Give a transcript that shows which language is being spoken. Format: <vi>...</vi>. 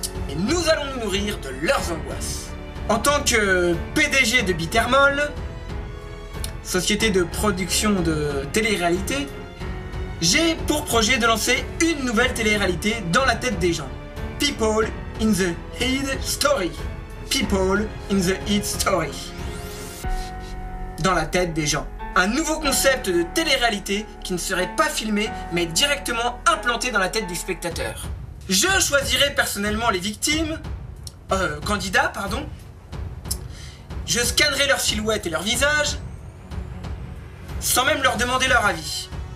<fr>Et nous allons nous nourrir de leurs angoisses. En tant que PDG de Bittermall, société de production de télé-réalité, j'ai pour projet de lancer une nouvelle télé-réalité dans la tête des gens.</fr> <en>People in the Head Story. People in the Head Story.</en> <fr>Dans la tête des gens. Un nouveau concept de télé-réalité qui ne serait pas filmé, mais directement implanté dans la tête du spectateur. Je choisirai personnellement les victimes, candidats, pardon. Je scannerai leur silhouette et leur visage, sans même leur demander leur avis.</fr>